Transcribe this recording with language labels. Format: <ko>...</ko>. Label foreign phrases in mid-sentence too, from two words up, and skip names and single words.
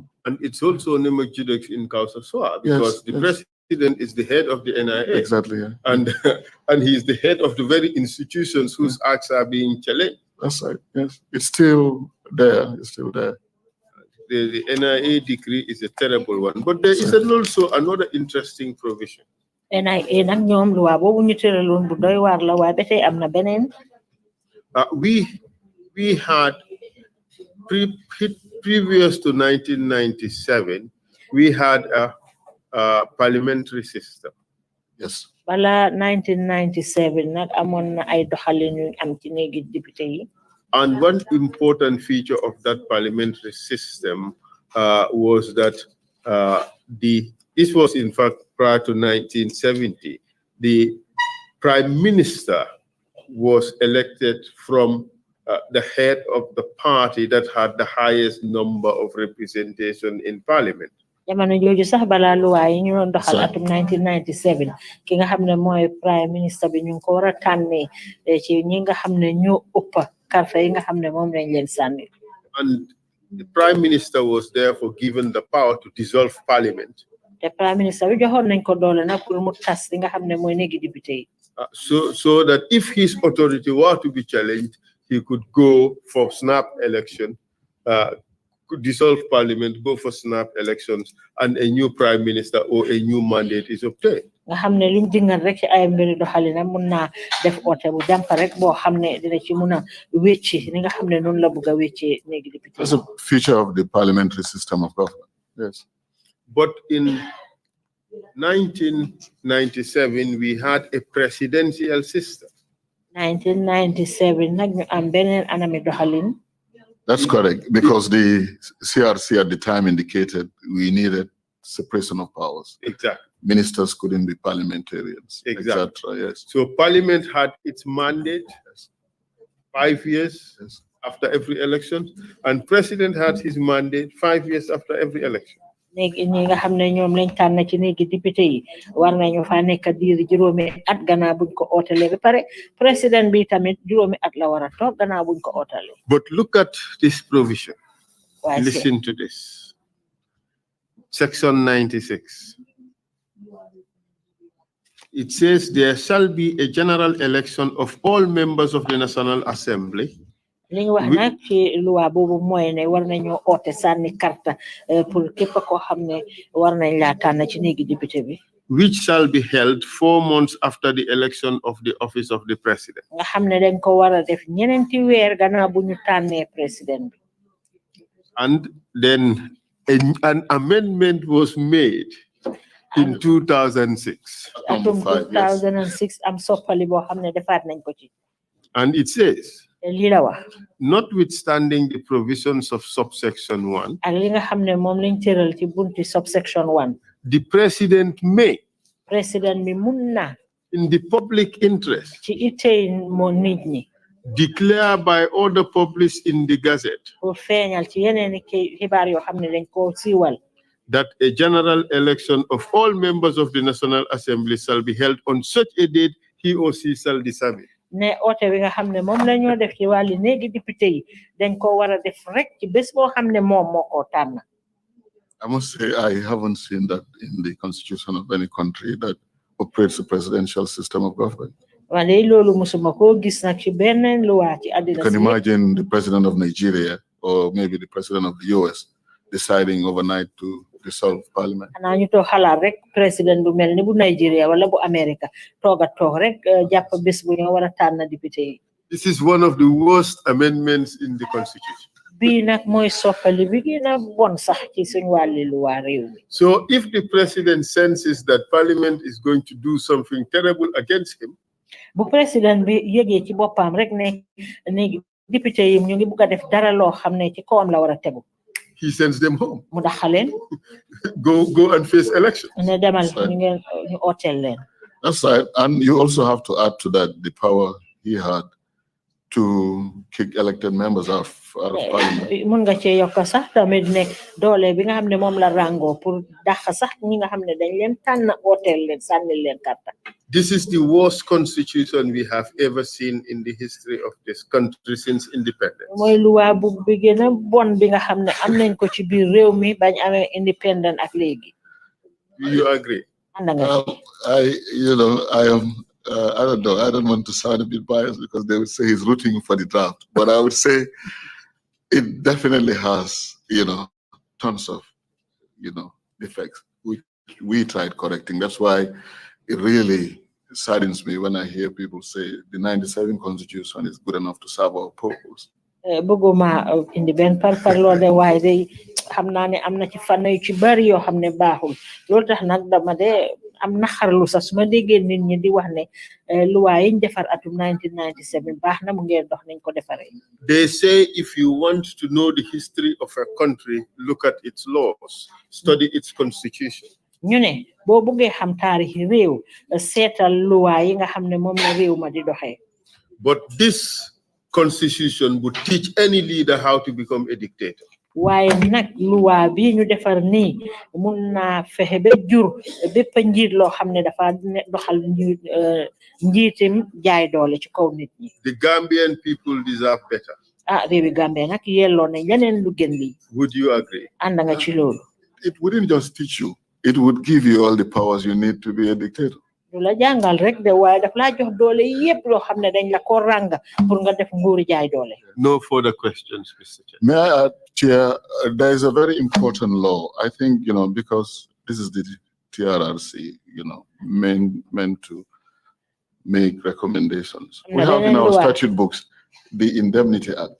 <en>And it's also</en> <la>nemo judex in causa sua,</la> <en>because the president is the head of the NIA. Exactly, yeah. And he's the head of the very institutions whose acts are being challenged. That's right, yes. It's still there, it's still there. The NIA decree is a terrible one, but there is also another interesting provision.</en> <wo>NIA nak ñoom loi bobu ñu tëraloon bu doy waar la waaye ba tey am na beneen.</wo> <en>We had previous to 1997, we had a parliamentary system. Yes.</en> <wo>Bala 1997 nak amoon na ay doxalin yu am ci néegi député yi.</wo> <en>And one important feature of that parliamentary system was that this was in fact prior to 1970, the prime minister was elected from the head of the party that had the highest number of representation in parliament.</en> <wo>Jamono jooju sax bala luwaa yi ñu doon doxal atum 1997 ki nga xam ne mooy</wo> <en>prime minister</en> <wo>bi ñu ngi ko war a tànnee ci ñi nga xam ne ñoo ëpp karta yi nga xam ne moom lañ leen sànni.</wo> <en>And the prime minister was therefore given the power to dissolve parliament. The prime minister</en> <wo>bi joxoon nañ ko doole nag pour mu tas li nga xam ne mooy néegi député yi.</wo> <en>So that if his authority were to be challenged, he could go for snap election, could dissolve parliament, go for snap elections, and a new prime minister or a new mandate is obtained.</en> <wo>Nga xam ne luñ dingal rek ci ay mbiri doxalina mun naa def oote bu jàmpa rek boo xam ne dina ci mun a wécci ni nga xam ne noonu la bëgg a wécci néegi député.</wo> <en>That's a feature of the parliamentary system of government. Yes. But in 1997, we had a presidential system. 1997,</en> <wo>nag ñu am beneen anami doxalin.</wo> <en>That's correct, because the CRC at the time indicated we needed separation of powers. Exactly. Ministers couldn't be parliamentarians. Exactly. Etc. Yes. So Parliament had its mandate 5 years after every election, and President had his mandate 5 years after every election.</en> <wo>Léegi ñi nga xam ne ñoom lañ tànn ci néegi député yi war nañu fa nekk diir juróomi at gannaaw buñ ko ootalee ba pare président bi tamit juróomi at la war a toog gannaaw buñ ko ootalee.</wo> <en>But look at this provision. Listen to this. Section 96. It says there shall be a general election of all members of the National Assembly.</en> <wo>Li ñu wax nag ci loi boobu mooy ne war nañoo oote sànni karta pour képp koo xam ne war nañ laa tànn ci néegi député bi.</wo> <en>Which shall be held 4 months after the election of the office of the president.</en> <wo>Nga xam ne dañ ko war a def ñeneenti weer gannaaw bu ñu tànnee président bi.</wo> <en>And then an amendment was made in 2006.</en> <wo>Atum 2006 am soppali boo xam ne defaat nañ ko ci.</wo> <en>And it says,</en> <wo>lii la wax.</wo> <en>Notwithstanding the provisions of subsection 1,</en> <wo>ak li nga xam ne moom lañ tëral ci bunti subsection 1.</wo> <en>the president may,</en> <wo>président bi mun na.</wo> <en>in the public interest,</en> <wo>ci itey mo nit ñi.</wo> <en>declare by order published in the Gazette</en> <wo>pour feeñal ci yeneen xibaar yoo xam ne dañ ko siiwal.</wo> <en>that a general election of all members of the National Assembly shall be held on such a date he or she shall determine.</en> <wo>ne oote wi nga xam ne moom la ñoo def ci wàllu néegi député yi dañ ko war a def rek ci bés boo xam ne moom moo ko tànn.</wo> <en>I must say I haven't seen that in the constitution of any country that operates a presidential system of government.</en> <wo>wala loolu musuma ko gis nag ci benn luwaa ci àddina.</wo> <en>You can imagine the president of Nigeria or maybe the president of the US deciding overnight to dissolve parliament.</en> <wo>xanaa ñu toog xalaat rek président bu mel ni bu Nigeria wala bu America toog rek jàpp bés bu ñoo war a tànn député yi.</wo> <en>This is one of the worst amendments in the constitution.</en> <wo>bii nag mooy soppali bi gën a bon sax ci suñu wàlli luwaa réew mi.</wo> <en>So if the president senses that parliament is going to do something terrible against him,</en> <wo>bu président bi yëgee ci boppam rek ne député yi ñu ngi bugg a def dara loo xam ne ci kawam la war a tegu.</wo> <en>he sends them home.</en> <wo>mu daxaleen.</wo> <en>Go and face election.</en> <wo>ne demal ñu ooteel leen.</wo> <en>That's right. And you also have to add to that the power he had to kick elected members out of parliament.</en> <wo>mun nga cee yokk sax tamit ne doole bi nga xam ne moom la rango pour dàq sax ñi nga xam ne dañ leen tànn ooteel leen sànni leen karta.</wo> <en>This is the worst constitution we have ever seen in the history of this country since independence.</en> <wo>mooy luwaa bu bi gën a bon bi nga xam ne am nañ ko ci biir réew mi bañ amee independent ak léegi.</wo> <en>You agree?</en> <wo>ànd nga</wo> <en>I don't know. I don't want to sound a bit biased because they would say he's rooting for the draft, but I would say it definitely has, tons of, defects which we tried correcting. That's why it really saddens me when I hear people say the 97 constitution is good enough to serve our purpose.</en> <wo>bëgguma indi benn parloo de waaye de xam naa ne am na ci fànn yu ci bari yoo xam ne baaxul loolu tax nag dama de am naxarlu sax su ma déggee nit ñi di wax ne luwaa yi ñu defar atum 1997 baax na mu ngeen dox nañ ko defaree.</wo> <en>They say if you want to know the history of a country, look at its laws, study its constitution.</en> <wo>ñu ne boo bëggee xam taarixi réew seetal luwaa yi nga xam ne moom la réew ma di doxee.</wo> <en>But this constitution would teach any leader how to become a dictator.</en> <wo>waaye nag luwaa bi ñu defar nii mun naa fexe ba jur bépp njiit loo xam ne dafa doxal njiitim jaay doole ci kaw nit ñi.</wo> <en>The Gambian people deserve better.</en> <wo>réewi Gambie nag yelloo na leneen lu gën lii.</wo> <en>Would you agree?</en> <wo>ànd nga ci loolu.</wo> <en>It wouldn't just teach you. It would give you all the powers you need to be a dictator.</en> <wo>du la jàngal rek de waaye daf laa jox doole yépp loo xam ne dañ la ko ràng pour nga def nguuru jaay doole.</wo> <en>No further questions, Mr. Chair. May I add, Chair, there is a very important law. I think, because this is the TRRC, meant to make recommendations. We have in our statute books the Indemnity Act.</en>